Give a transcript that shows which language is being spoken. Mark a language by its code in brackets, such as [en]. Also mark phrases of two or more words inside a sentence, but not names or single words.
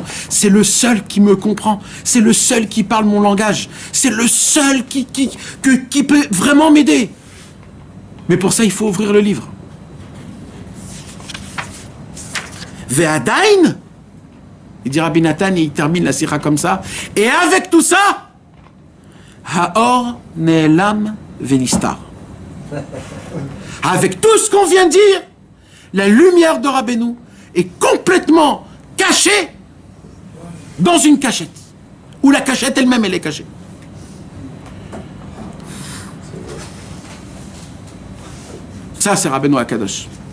[fr] C'est le seul qui me comprend. C'est le seul qui parle mon langage. C'est le seul qui peut vraiment m'aider. Mais pour ça, il faut ouvrir le livre. Ve'adain, il dit Rabbi Nathan, et il termine la sira comme ça. Et avec tout ça, [he] האור נעלם ונסתר. [fr] Avec tout ce qu'on vient de dire, la lumière de Rabbeinu est complètement cachée dans une cachette. Ou la cachette elle-même, elle est cachée. Ça, c'est Rabbeinu Akadosh.